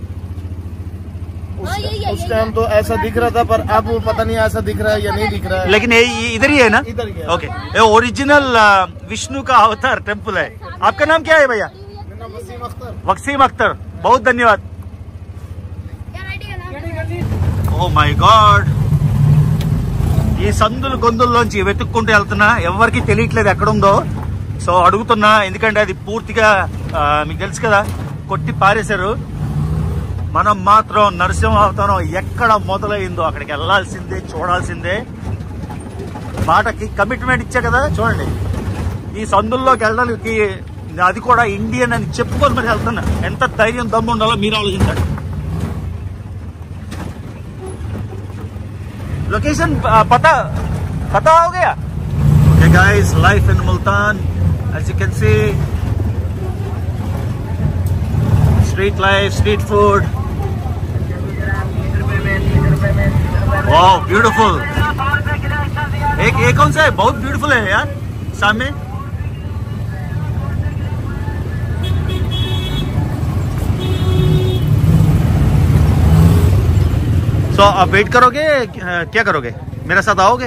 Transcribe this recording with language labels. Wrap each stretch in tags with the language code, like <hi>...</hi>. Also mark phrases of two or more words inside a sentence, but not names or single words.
<hi>उस टाइम तो ऐसा दिख रहा था, पर अब पता नहीं ऐसा दिख रहा है या नहीं दिख रहा है। लेकिन ये इधर ही है ना? इधर ही है। ओके, ये ओरिजिनल विष्णु का अवतार टेम्पल है। आपका नाम क्या है भैया? वसीम अख्तर। वसीम अख्तर, बहुत धन्यवाद।</hi> <en>oh my god,</en> <te>ఈ సందులు గొంతుల్లోంచి వెతుక్కుంటూ వెళ్తున్నా, ఎవరికి తెలియట్లేదు ఎక్కడుందో. సో అడుగుతున్నా, ఎందుకంటే అది పూర్తిగా మీకు తెలుసు కదా, కొట్టి పారేశారు. మనం మాత్రం నరసింహ అవతారం ఎక్కడ మొదలైందో అక్కడికి వెళ్లాల్సిందే, చూడాల్సిందే. మాటకి కమిట్మెంట్ ఇచ్చా కదా, చూడండి ఈ సందుల్లోకి వెళ్ళడానికి, అది కూడా ఇండియన్ అని చెప్పుకొని మరి వెళ్తున్నా. ఎంత ధైర్యం దమ్ము ఉండాలో మీరు ఆలోచించండి.</te> <hi>लोकेशन पता हो गया?</hi> <en>Okay guys, life in Multan, as you can see, street life, street food. Wow, beautiful.</en> <hi>एक कौन सा है? बहुत ब्यूटीफुल है यार सामने. तो आप वेट करोगे, क्या करोगे? मेरे साथ आओगे?</hi>